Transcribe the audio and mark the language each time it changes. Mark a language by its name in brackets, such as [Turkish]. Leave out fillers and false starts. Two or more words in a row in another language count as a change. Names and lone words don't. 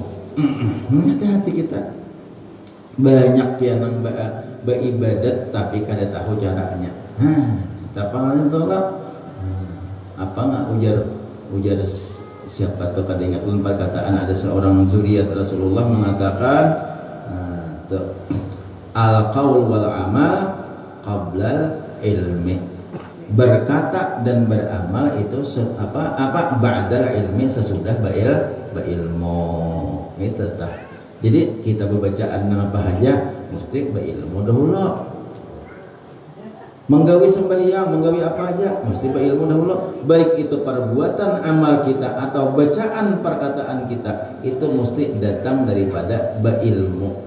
[Indonesian] Hati-hati kita. [Banjar] Banyak yang nang beribadat tapi kada tahu caranya. Apa tolak apa nggak ujar siapa tuh kada ingat lupa perkataan ada seorang zuriat Rasulullah mengatakan [Arabic] al qaul wal amal qabla ilmi, [Indonesian] berkata dan beramal itu apa [Arabic] ba'dal ilmi [Indonesian] sesudah berilmu itu tah. Jadi kita berbacaan apa aja mesti berilmu dahulu. [Banjar] Menggawi sembahyang, menggawi apa aja mesti berilmu dahulu. [Indonesian] Baik itu perbuatan amal kita atau bacaan perkataan kita itu mesti datang daripada berilmu.